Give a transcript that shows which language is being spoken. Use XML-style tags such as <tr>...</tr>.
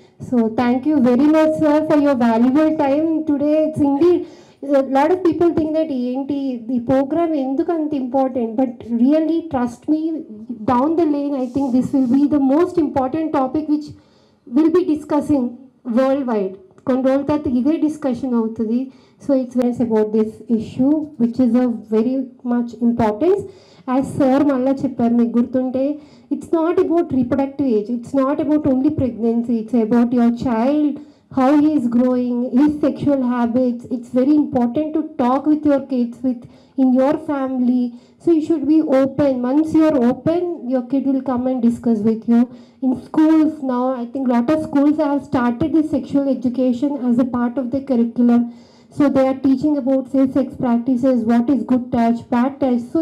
<en>So thank you very much, Sir, for your valuable time today. It's indeed, a lot of people think that ENT, the program</en> <te>ఎందుకు అంత</te> <en>important, but really trust me, down the lane I think this will be the most important topic which we'll be discussing worldwide.</en> <te>కొన్ని రోజుల తర్వాత ఇదే discussion అవుతుంది.</te> <en>So it's about this issue which is a very much importance. As sir</en> <te>మళ్ళీ చెప్పారు, మీకు గుర్తుంటే,</te> <en>It's not about reproductive age, it's not about only pregnancy, it's about your child, how he is growing, his sexual habits. It's very important to talk with your kids, in your family. So you should be open. Once you are open, your kid will come and discuss with you. In schools now, I think lot of schools have started this sexual education as a part of the curriculum. So they are teaching about safe sex practices, what is good touch, bad touch.</en>